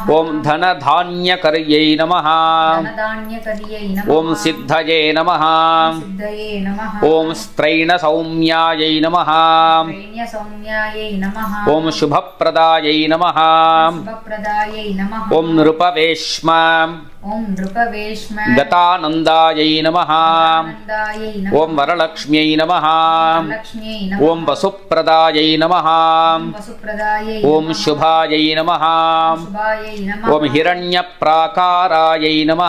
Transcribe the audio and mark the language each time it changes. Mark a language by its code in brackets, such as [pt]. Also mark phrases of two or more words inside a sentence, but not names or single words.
[sa] ॐ धनधान्यकर्यै नमः धनधान्यकर्यै नमः ॐ सिद्धये नमः सिद्धये नमः ॐ स्त्रैणसौम्यायै नमः त्रैण्यसौम्यायै नमः ॐ शुभप्रदायै नमः शुभप्रदायै नमः ॐ नृपवेश्म ॐ ओम् नृपवेश्म गतानन्दायै नमः आनन्दायै नमः ओं वरलक्ष्म्यै नमः लक्ष्म्यै नमः ओं वसुप्रदायै नमः வசுப்ரதாயை ओं शुभायै नमः शुभायै नमः ओं हिरण्यप्राकारायै नमः